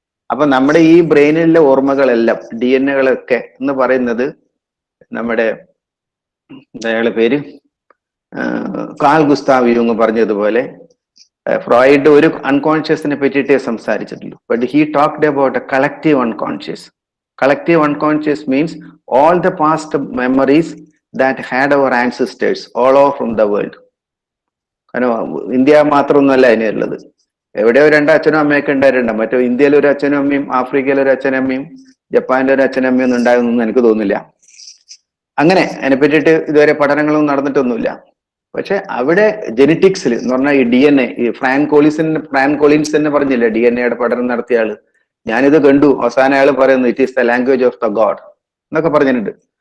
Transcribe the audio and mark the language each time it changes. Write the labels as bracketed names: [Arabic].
[Malayalam] അപ്പൊ നമ്മുടെ ഈ ബ്രെയിനിലെ ഓർമ്മകളെല്ലാം, DNA എന്ന് പറയുന്നത്, നമ്മുടെ അയാളുടെ പേര് കാൾ ഗുസ്താവ് യുങ് പറഞ്ഞതുപോലെ, ഫ്രോയിഡ് ഒരു അൺകോൺഷ്യസിനെ പറ്റിയിട്ടേ സംസാരിച്ചിട്ടുള്ളൂ. [English] But he talked about a collective unconscious. Collective unconscious means all the past memories that had our ancestors all over from the world. [Malayalam] കാരണം ഇന്ത്യ മാത്രമൊന്നുമല്ല അതിനുള്ളത്. എവിടെയോ രണ്ട് അച്ഛനും അമ്മയൊക്കെ ഉണ്ടായിട്ടുണ്ട്. മറ്റേ ഇന്ത്യയിൽ ഒരു അച്ഛനും അമ്മയും ആഫ്രിക്കയിൽ ഒരു അച്ഛനും അമ്മയും ജപ്പാനിലെ ഒരു അച്ഛനും അമ്മയും ഒന്നും ഉണ്ടാകുമെന്നൊന്നും എനിക്ക് തോന്നുന്നില്ല. അങ്ങനെ അതിനെ പറ്റിയിട്ട് ഇതുവരെ പഠനങ്ങളൊന്നും നടന്നിട്ടൊന്നുമില്ല. പക്ഷെ അവിടെ ജെനറ്റിക്സിൽ എന്ന് പറഞ്ഞാൽ ഈ DNA, ഈ ഫ്രാൻ കോളിൻസ് തന്നെ പറഞ്ഞില്ലേ DNA പഠനം നടത്തിയ ആള്, ഞാനിത് കണ്ടു, അവസാന അയാൾ പറയുന്നു [English] it is the language of the god [Malayalam] എന്നൊക്കെ പറഞ്ഞിട്ടുണ്ട്.